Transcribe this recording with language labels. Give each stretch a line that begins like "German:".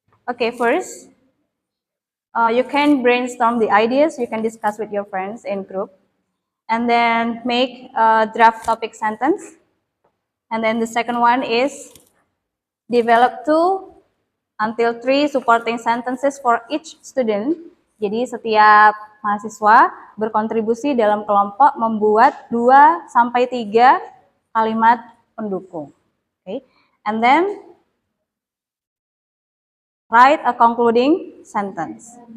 English: Okay, first, you can brainstorm the ideas. You can discuss with your friends in group. And then make a draft topic sentence. And then the second one is develop 2 until 3 supporting sentences for each student.
Indonesian: Jadi setiap mahasiswa berkontribusi dalam kelompok membuat 2 sampai 3 kalimat pendukung.
English: Okay. And then write a concluding sentence.